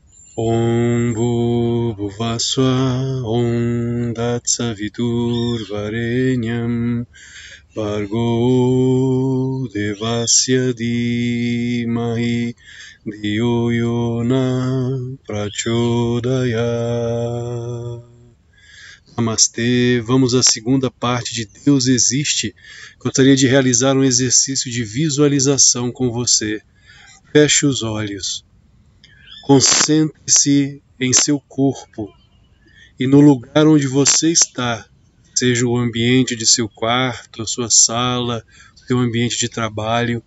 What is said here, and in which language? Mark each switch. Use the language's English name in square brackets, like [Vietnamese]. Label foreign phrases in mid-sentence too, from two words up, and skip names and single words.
[Sanskrit] Om Bhuvaswa Om Tatsavitur Varenyam Bhargo Devasya Dhimahi Dhiyo Yona Prachodaya. [Portuguese] Namastê, vamos à segunda parte de Deus Existe. Gostaria de realizar um exercício de visualização com você. Feche os olhos. Concentre-se em seu corpo e no lugar onde você está, seja o ambiente de seu quarto, a sua sala, seu ambiente de trabalho.